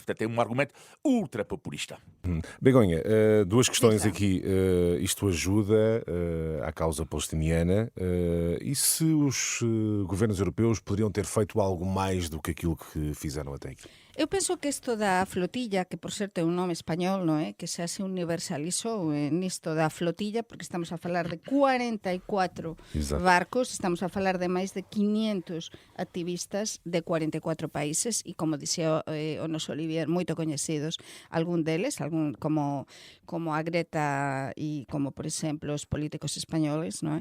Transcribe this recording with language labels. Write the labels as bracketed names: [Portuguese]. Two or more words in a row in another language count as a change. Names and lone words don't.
[Portuguese] Portanto, é um argumento ultra populista. Begonha, duas questões aqui. Isto ajuda à causa palestiniana e se os governos europeus poderiam ter feito algo mais do que aquilo que fizeram até aqui? Eu penso que isto da flotilla, [Galician] que por certo é un nome español, non é? Que se universalizou nisto da flotilla, porque estamos a falar de 44 [Portuguese] Exato. [Galician] barcos, estamos a falar de máis de 500 activistas de 44 países e, como dixía o noso Olivier, moito coñecidos, algún deles, como a Greta e como, por exemplo, os políticos españoles, non é?